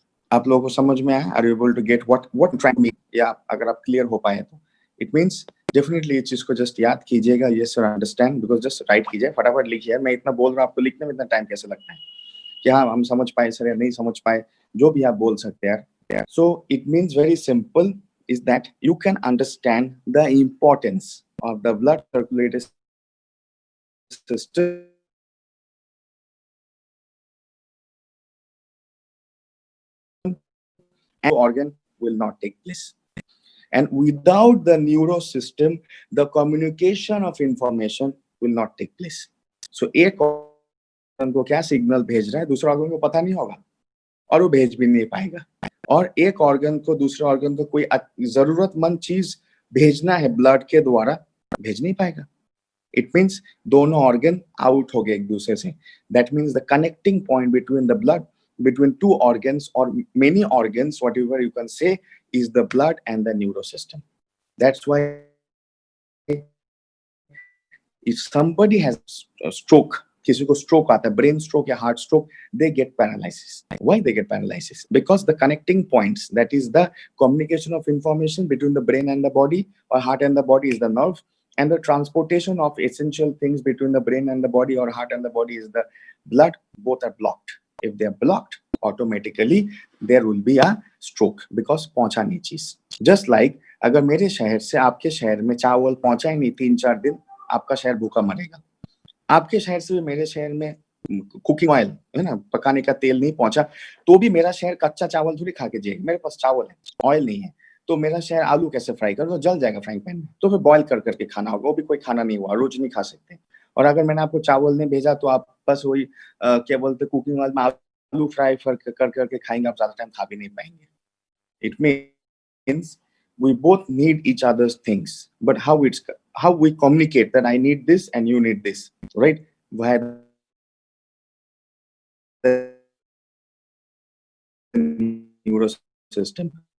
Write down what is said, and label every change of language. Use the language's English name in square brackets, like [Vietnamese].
[Hindi] आप लोगों को समझ में आया? [English] Are you able to get what trying me? [Hindi] या अगर आप क्लियर हो पाए तो इट मींस डेफिनेटली इस चीज को जस्ट याद कीजिएगा। [English] Yes sir, understand. [Hindi] Because just right कीजिए, फटाफट लिखिए। मैं इतना बोल रहा हूँ, आपको लिखने में इतना टाइम कैसे लगता है? कि हाँ हम समझ पाए सर या नहीं समझ पाए, जो भी आप बोल सकते हैं यार। [English] So it means very simple is that you can understand the importance of the blood circulatory system and organ will not take place. And without the neuro system, the communication of information will not take place. [Hindi] So एक organ को क्या signal भेज रहा है, दूसरा organ को पता नहीं होगा और वो भेज भी नहीं पाएगा। और एक ऑर्गन को दूसरे ऑर्गन को कोई जरूरतमंद चीज भेजना है ब्लड के द्वारा, भेज नहीं पाएगा। [English] It means [Hindi] दोनों organ out हो गए एक दूसरे से. [English] That means the connecting point between the blood, between two organs or many organs, whatever you can say, is the blood and the neurosystem. That's why if somebody has a stroke, [Hindi] किसी को stroke आता है, [English] brain stroke या heart stroke, they get paralysis. Why they get paralysis? Because the connecting points, that is the communication of information between the brain and the body, or heart and the body, is the nerve, and the transportation of essential things between the brain and the body or heart and the body is the blood. Both are blocked. If they are blocked, automatically there will be a stroke because [Hindi] पहुंचा नहीं चीज. [English] Just like [Hindi] अगर मेरे शहर से आपके शहर में चावल पहुंचा ही नहीं 3-4 दिन, आपका शहर भूखा मरेगा. आपके शहर से भी मेरे शहर में कुकिंग ऑयल है ना, पकाने का तेल नहीं पहुंचा तो भी मेरा शहर कच्चा चावल थोड़ी खा के जिएगा. मेरे पास चावल है, ऑयल नहीं है, तो मेरा शहर आलू कैसे फ्राई करो, तो जल जाएगा फ्राइंग पैन में. तो फिर बॉईल कर करके खाना होगा, वो भी कोई खाना नहीं हुआ, रोज नहीं खा सकते. और अगर मैंने आपको चावल नहीं भेजा तो आप बस वही क्या बोलते कुकिंग ऑयल में आलू फ्राई कर करके खाएंगे, आप ज्यादा टाइम खा भी नहीं पाएंगे. [English] It means we both need each other's things, but how we communicate that I need this and you need this, right? Via the neurosystem.